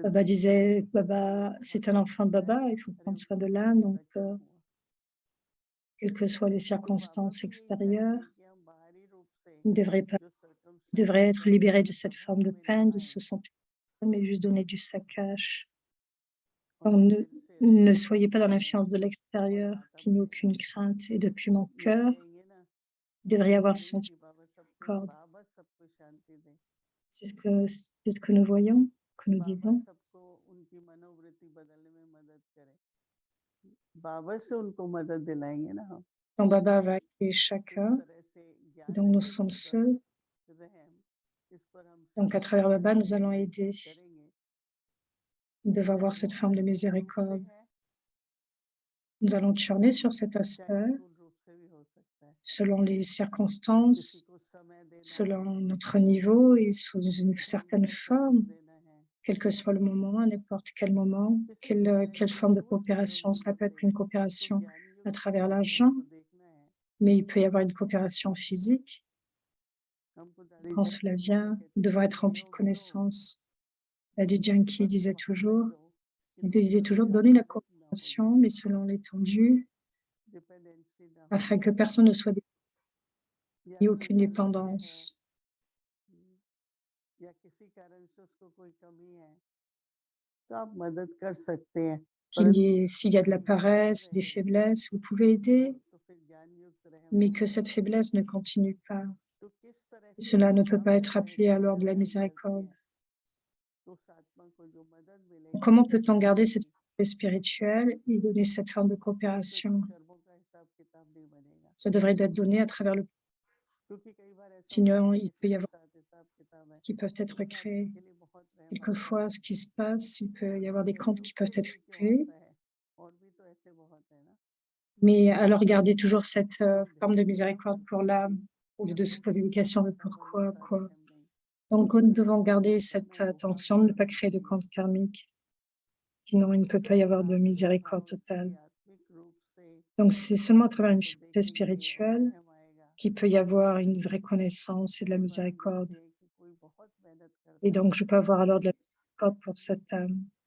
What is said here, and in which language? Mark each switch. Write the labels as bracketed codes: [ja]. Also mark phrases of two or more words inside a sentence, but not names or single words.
[fr] Baba [hi] देखते हो, [fr] disait, [hi] हमें [fr] Baba, [hi] बहुत [fr] c'est un [hi] दुख [fr] enfant de [hi] होता है, [fr] Baba, il faut [hi] अरे [fr] prendre soin [hi] उसके [fr] de [hi] साथ [fr] l'âme, donc, [hi] ऐसा क्यों हुआ, [fr] quelles que soient les [hi] तो बाबा [fr] circonstances [hi] भी यही [fr] extérieures, [hi] चाहते हैं कि हम बाहरी रूप से [fr] il [hi] जो [fr] devrait [hi] सर्कमस्टेंसेस [fr] être [hi] है [fr] libéré de [hi] उसके [fr] cette [hi] प्रभाव [fr] forme de [hi] में ना [fr] peine, de [hi] आए [fr] se sentir, mais juste donner du saccage. [hi] और [fr] Donc, [hi] हम दिल से [fr] ne [hi] रहम [fr] soyez pas dans [hi] करें [fr] l'influence de [hi] और [fr] l'extérieur, [hi] माता [fr] qu'il n'y ait [hi] बनेंगे, [fr] aucune crainte. Et depuis mon [hi] ये [fr] cœur, [hi] कहेंगे ना, [fr] il devrait y avoir ce [hi] बोलेंगे [fr] sentiment [hi] कि [fr] de corde. [hi] बाबा सबको शांति दे, [fr] C'est ce que nous voyons, que nous [hi] बाबा [fr] disons. [hi] सबको उनकी मनोवृत्ति बदलने में मदद करे, बाबा से उनको मदद दिलाएंगे ना हम, [fr] Quand Baba va aider [hi] तो इस [fr] chacun, [hi] तरह से [fr] donc [hi] ज्ञान [fr] nous [hi] युक्त [fr] sommes seuls, [hi] रहम, इस पर हम [fr] donc à [hi] सब [fr] travers Baba, nous allons [hi] मिलके [fr] aider. [hi] करेंगे, [fr] Nous devons avoir [hi] वो [fr] cette forme de [hi] स्थूल रूप से [fr] miséricorde. [hi] है [fr] Nous allons tourner sur cet [hi] चाहे [fr] aspect [hi] स्थूल रूप से भी हो सकता है, [fr] selon les [hi] किसी [fr] circonstances, [hi] को समय देना है, [fr] selon notre niveau et sous une [hi] धन [fr] certaine [hi] का सहयोग [fr] forme, [hi] देना है, [fr] quel que soit le moment, à n'importe quel moment, [hi] किसी भी तरह [fr] quelle [hi] का [fr] forme de [hi] जो सहयोग [fr] coopération. Cela peut [hi] मिले, [fr] être une [hi] तो [fr] coopération [hi] ज्ञान [fr] à [hi] युक्त [fr] travers [hi] रहम [fr] l'argent, [hi] को देखना है, [fr] mais il peut y avoir une coopération physique. [hi] हमको दादी [fr] Quand cela [hi] जानकी माता [fr] vient, [hi] कहती [fr] nous [hi] थी [fr] devons [hi] कि [fr] être remplis de [hi] सहयोग दो, [fr] connaissances. Lady Janki [hi] बस [fr] disait [hi] वहां तक [fr] toujours, [hi] दो कि [fr] il disait [hi] दूसरों [fr] toujours, [hi] से [fr] donnez la [hi] आश्रित ना हो [fr] coopération, [hi] जाए, [fr] mais selon l'étendue, [hi] डिपेंडेंसी ना हो [fr] afin que [hi] जाए, [fr] personne ne soit [hi] या [fr] ait [hi] कोई [fr] aucune [hi] आलस्य है, [fr] dépendance. [hi] या किसी कारण से उसको कोई कमी है, तो आप मदद कर सकते हैं, [fr] S'il y a de la [hi] परंतु बने [fr] paresse, des [hi] रहे, [fr] faiblesses, vous pouvez aider, [hi] और तो फिर ज्ञान युक्त रहम [fr] mais [hi] नहीं [fr] que cette [hi] होगा, [fr] faiblesse ne continue pas. [hi] तो किस तरह से [fr] Cela ne peut [hi] आत्मा [fr] pas [hi] में [fr] être [hi] रह [fr] appelé [hi] के [fr] alors [hi] जब [fr] de la [hi] रहम करती [fr] miséricorde. [hi] है, तो उस आत्मा को जो मदद मिलेगी [fr] Comment [hi] सब [fr] peut-on garder cette [hi] मिलेगी, [fr] paix spirituelle et donner cette forme de [hi] उसमें [fr] coopération? [hi] कर्मों का हिसाब किताब नहीं बनेगा, [fr] Ça devrait être donné à travers le... [hi] क्योंकि कई बार ऐसा होता है [fr] Sinon, [hi] ना [fr] il peut [hi] किसी [fr] y [hi] के [fr] avoir [hi] साथ हिसाब किताब है, [fr] qui peuvent être [hi] उस आदमी [fr] créés. [hi] के लिए बहुत रहम आता है, [fr] Quelquefois, ce qui se passe, il peut y avoir des comptes [hi] परंतु [fr] qui peuvent [hi] उसके [fr] être [hi] लिए क्यों [fr] créés. [hi] आता है, और भी तो ऐसे बहुत है ना, [fr] Mais alors, garder toujours cette [hi] तो [fr] forme de [hi] ध्यान युक्त [fr] miséricorde pour [hi] होकर कि [fr] l'âme, au lieu de se [hi] कर्मों के [fr] poser des [hi] हिसाब [fr] questions de [hi] किताब [fr] pourquoi, [hi] अनुसार [fr] quoi. [hi] रहम नहीं, [fr] Donc, nous devons [hi] रहम [fr] garder [hi] करना [fr] cette [hi] रूहानी [fr] attention, ne pas [hi] होना [fr] créer de [hi] चाहिए, [fr] compte karmique. Sinon, il ne peut pas y avoir de miséricorde totale. Donc, c'est seulement à travers une fierté spirituelle qu'il peut y avoir une vraie connaissance et de la miséricorde. Et donc, je peux avoir alors de la miséricorde pour cette âme.